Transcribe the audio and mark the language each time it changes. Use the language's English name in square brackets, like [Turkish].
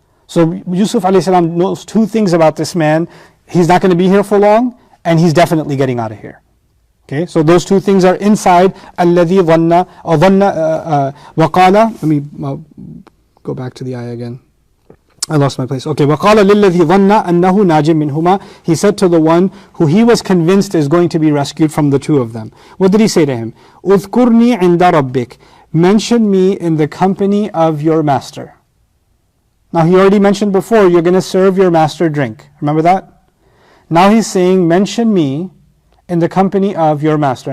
[English] So Yusuf ﷺ knows two things about this man. He's not going to be here for long, and he's definitely getting out of here. Okay, so those two things are inside [Arabic] الَّذِي ظَنَّ [English] or [Arabic] ظَنَّ وَقَالَ. [English] Let me go back to the ayah again. I lost my place. Okay, [Arabic] وَقَالَ لِلَّذِي ظَنَّ أَنَّهُ نَاجٍ مِّنْهُمَا. [English] He said to the one who he was convinced is going to be rescued from the two of them. What did he say to him? [Arabic] اذْكُرْنِي عِنْدَ رَبِّكَ. [English] Mention me in the company of your master. Now he already mentioned before, you're going to serve your master drink. Remember that? Now he's saying, mention me in the company of your master.